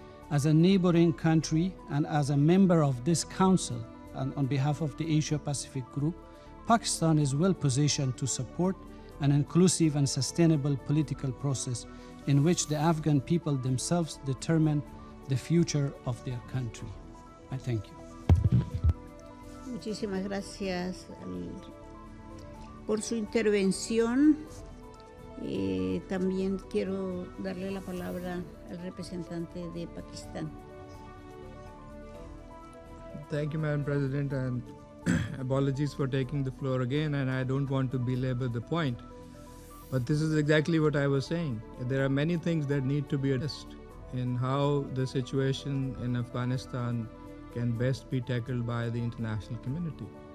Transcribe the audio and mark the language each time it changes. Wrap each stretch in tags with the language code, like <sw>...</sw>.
<en>As a neighboring country and as a member of this council, and on behalf of the Asia-Pacific Group, Pakistan is well positioned to support an inclusive and sustainable political process in which the Afghan people themselves determine the future of their country. I thank you.</en> <es>Muchísimas gracias por su intervención. También quiero darle la palabra al representante de Pakistán.</es> <en>Thank you, Madam President, and apologies for taking the floor again, and I don't want to belabor the point. But this is exactly what I was saying. There are many things that need to be addressed in how the situation in Afghanistan can best be tackled by the international community.</en>